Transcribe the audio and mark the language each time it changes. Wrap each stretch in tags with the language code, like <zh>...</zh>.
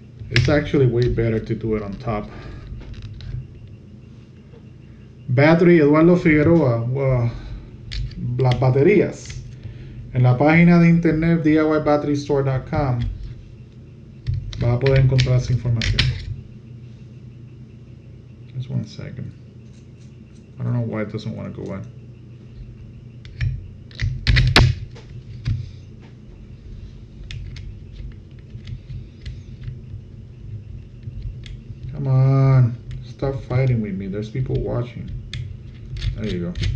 <en>It's actually way better to do it on top.</en> <es>Battery, Eduardo Figueroa, las baterías. En la página de internet DIYBatteryStore.com vas a poder encontrar esa información.</es> <en>Just 1 second. I don't know why it doesn't want to go in. Come on, stop fighting with me. There's people watching. There you go.</en>